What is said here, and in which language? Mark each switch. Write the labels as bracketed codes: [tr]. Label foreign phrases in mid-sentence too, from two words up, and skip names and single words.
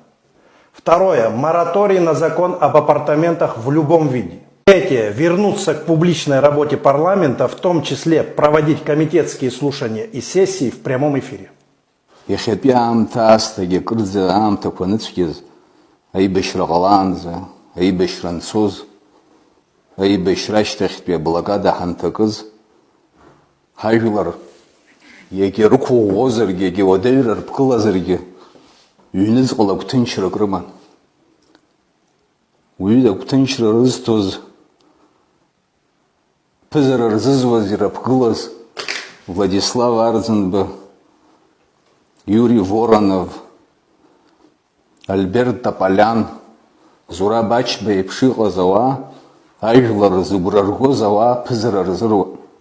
[ru] Второе. Мораторий на закон об апартаментах в любом виде. Третье. Вернуться к публичной работе парламента, в том числе проводить комитетские слушания и сессии в прямом эфире. [ab] аибашьра ҟалаанӡа, аибашьра анцоз, аибашьра ашьҭахьтәи аблокада ҳанҭакыз, ҳажәлар егьа рықәыӷәӷәозаргьы, егьа уадаҩра рԥгылазаргьы, ҩныҵҟала агәҭынчрак рыман. Уи агәҭынчра рызҭоз, ԥызара рзызуаз, ирыԥгылаз Владислав Арӡынба, Юрий Воронов, Альберт Тополиан, Зураб Ачба еиԥш иҟаз ауаа, ажәлар зыгәра ргоз ауаа ԥызара рзыруан.